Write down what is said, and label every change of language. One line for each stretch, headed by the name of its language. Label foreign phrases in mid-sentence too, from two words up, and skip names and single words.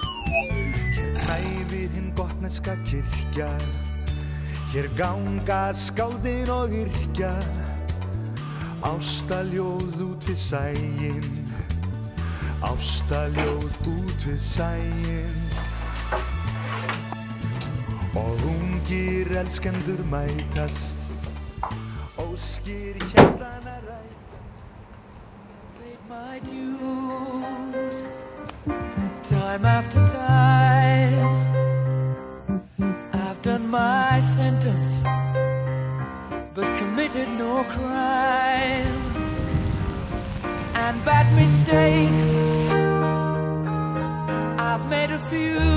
Icelandic: Hæfir hinn gotneska kirkja, hér ganga skáldin og yrkja, ástaljóð út við sæin, ástaljóð út við sæin. Og ungir elskendur mætast, óskir hjartana rætast.
English: Paid my dues, time after time. I've done my sentence, but committed no crime. And bad mistakes, I've made a few.